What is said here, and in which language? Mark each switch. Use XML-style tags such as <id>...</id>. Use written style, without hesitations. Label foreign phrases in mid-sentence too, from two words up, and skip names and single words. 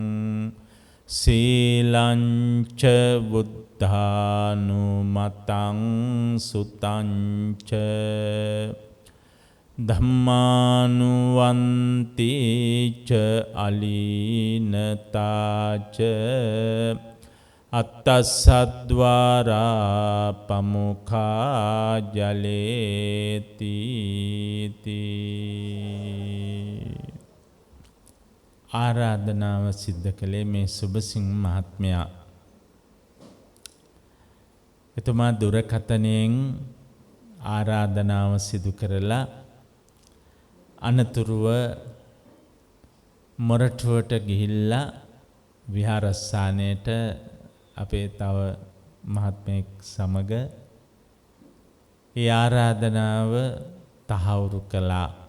<pi>සීලංච බුද්ධානුමතං සුතංච ධම්මානුවන්ති ච අලීනතාච අත්තසද්වාරා පමුඛා ජලේති</pi> <si>ආරාධනාව සිද්ධ කළේ මේ සුබසිංහ මහත්මයා. එතුමා දුරකථනයෙන් ආරාධනාව සිදු කරලා අනතුරුව මොරටුවට ගිහිල්ලා විහාරස්ථානයට අපේ තව මහත්මයෙක් සමග ඒ ආරාධනාව තහවුරු කළා.</si>